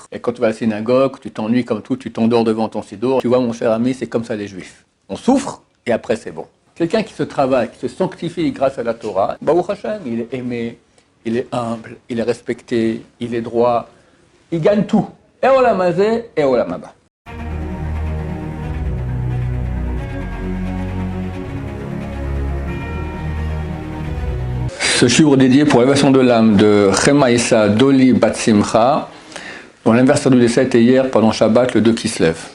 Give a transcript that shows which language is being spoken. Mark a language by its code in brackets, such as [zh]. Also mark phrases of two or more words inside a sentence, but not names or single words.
[fr] Et quand tu vas à la synagogue, tu t'ennuies comme tout, tu t'endors devant ton siddur. Tu vois, mon cher ami, c'est comme ça les juifs. On souffre et après c'est bon. Quelqu'un qui se travaille, qui se sanctifie grâce à la Torah, [he] ברוך השם, [fr] il est aimé, il est humble, il est respecté, il est droit, il gagne tout. [he] Et עולם הזה et עולם הבא. [fr] Ce shiur dédié pour l'élévation de l'âme de Chema Issa Doli Bat Simcha, dont l'anniversaire du décès était hier pendant Shabbat, le 2 qui se lève.